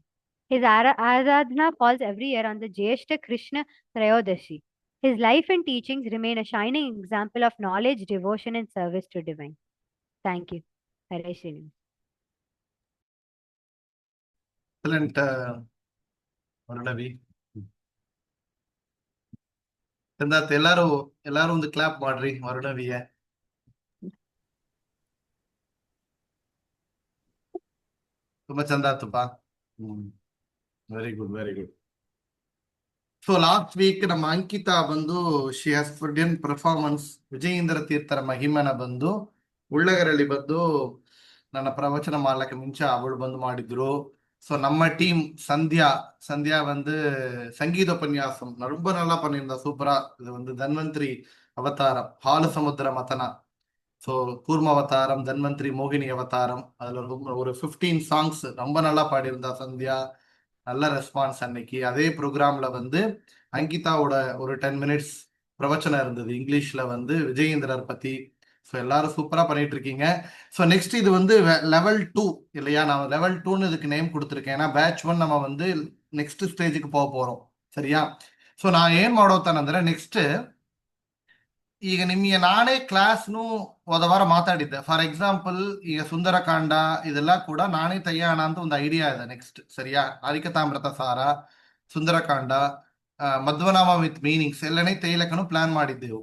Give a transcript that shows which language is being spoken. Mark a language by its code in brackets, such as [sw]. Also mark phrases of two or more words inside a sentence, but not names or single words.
[en] His Aradhana falls every year on the Jyeshta Krishna Trayodashi. His life and teachings remain a shining example of knowledge, devotion, and service to divine. Thank you. Hare Srinivas. Excellent, Varulavi. [kn] ಸಿದ್ಧಾರ್ಥ್ ಎಲ್ಲಾರು ಒಂದು ಕ್ಲಾಪ್ ಮಾಡ್ರಿ ವರುಣವಿಗೆ. ತುಂಬಾ ಚಂದ ಆತಪ್ಪ. [en] Very good, very good. so last week [kn] ನಮ್ಮ ಅಂಕಿತಾ ಬಂದು [en] she has put performance [kn] ವಿಜಯೇಂದ್ರ ತೀರ್ಥರ ಮಹಿಮನ ಬಂದು ಉಳ್ಳಗರಲ್ಲಿ ಬಂದು ನನ್ನ ಪ್ರವಚನ ಮಾಡ್ಲಕ್ಕೆ ಮುಂಚೆ ಅವಳು ಬಂದು ಮಾಡಿದ್ರು. [ta] ஸோ நம்ம டீம் சந்தியா வந்து சங்கீத உபன்யாசம் ரொம்ப நல்லா பண்ணியிருந்தா, சூப்பரா. இது வந்து தன்வந்திரி அவதாரம், பாலு சமுத்திர மதனா. ஸோ கூர்ம அவதாரம், தன்வந்திரி மோகினி அவதாரம், அதுல ஒரு 15 சாங்ஸ் ரொம்ப நல்லா பாடியிருந்தா சந்தியா. நல்ல ரெஸ்பான்ஸ் அன்னைக்கு. அதே ப்ரோக்ராம்ல வந்து அங்கிதாவோட ஒரு 10 மினிட்ஸ் பிரவச்சனம் இருந்தது இங்கிலீஷ்ல வந்து விஜயேந்திரர் பத்தி. ஸோ எல்லாரும் சூப்பரா பண்ணிட்டு இருக்கீங்க. [en] so next [ta] இது வந்து லெவல் 2 இல்லையா? நான் லெவல் 2ன்னு இதுக்கு நேம் கொடுத்துருக்கேன். ஏன்னா பேட்ச் 1 நம்ம வந்து [kn] ನೆಕ್ಸ್ಟ್ ಸ್ಟೇಜ್ಗೆ ಹೋಗ್ಬೋರು. ಸರಿಯಾ? ಸೊ ನಾ ಏನ್ ಮಾಡೋತಾನಂದ್ರೆ ನೆಕ್ಸ್ಟ್ ಈಗ ನಿಮಗೆ ನಾನೇ ಕ್ಲಾಸ್ನು ಹೋದ ವಾರ ಮಾತಾಡಿದ್ದೆ. [en] for example [kn] ಈಗ ಸುಂದರಕಾಂಡ ಇದೆಲ್ಲ ಕೂಡ ನಾನೇ ತೆಯ್ಯೋಣ ಅಂತ ಒಂದು ಐಡಿಯಾ ಇದೆ ನೆಕ್ಸ್ಟ್. ಸರಿಯಾ? ಹರಿಕಥಾಮೃತ ಸಾರ, ಸುಂದರಕಾಂಡ, ಮಧ್ವನಾಮ [en] with meanings [kn] ಎಲ್ಲನೇ ತೇಯ್ಲಕ್ಕನು ಪ್ಲಾನ್ ಮಾಡಿದ್ದೆವು.